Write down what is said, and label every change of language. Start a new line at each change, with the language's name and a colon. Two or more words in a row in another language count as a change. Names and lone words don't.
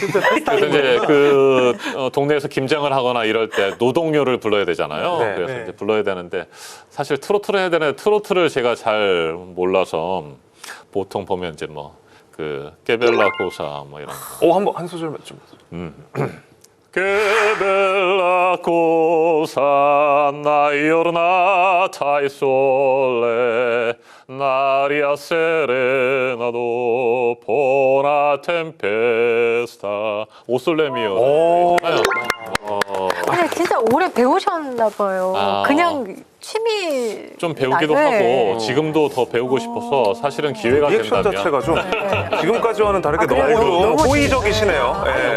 Korean: 그래서 이제 그 동네에서 김장을 하거나 이럴 때 노동요를 불러야 되잖아요. 네. 그래서 이제 불러야 되는데 사실 트로트를 해야 되는데 트로트를 제가 잘 몰라서 보통 보면 이제 뭐 그 깨벨라 고사 뭐 이런 거. 한번 한 소절만 좀.
Italian: Che bella cosa una giornata al sole, un'aria serena dopo una tempesta.
Korean: 오솔레미오. 오. 근데 진짜 오래 배우셨나 봐요. 아. 그냥 취미 좀 배우기도 네. 하고 지금도 더 배우고 싶어서 사실은 기회가 리액션 된다면 자체가 좀 지금까지와는 다르게 그래요? 너무 좀 너무 호의적이시네요. 예.